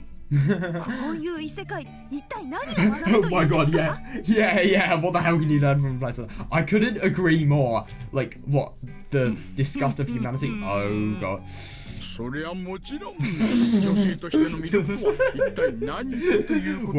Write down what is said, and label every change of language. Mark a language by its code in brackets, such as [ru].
[ja] こういう異世界で一体何を学ぶというんですか [en] Oh my god, yeah. What the hell can you learn from a place like that? I couldn't agree more. Like, what? The disgust of humanity? Oh god. [ja] そりゃもちろん女性としての魅力は一体何かということ